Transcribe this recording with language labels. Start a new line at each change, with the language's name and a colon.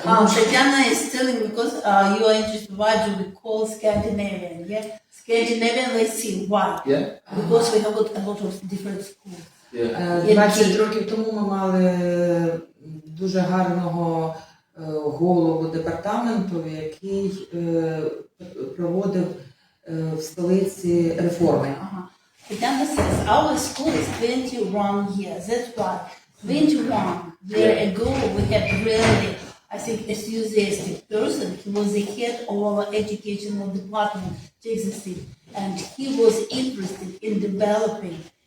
English: Tatiana is telling because you are interested why do we call Scandinavian? Yeah, Scandinavian. Let's see why. Yeah. Because we have a lot of different schools. Yeah.
Ukrainian: 20 років тому ми мали дуже гарного голову департаменту, який проводив в столиці реформи.
English: Tatiana says our school is 21 years. That's why 21 years ago we had really, I think, enthusiastic person. He was the head of our educational department, and he was interested in developing.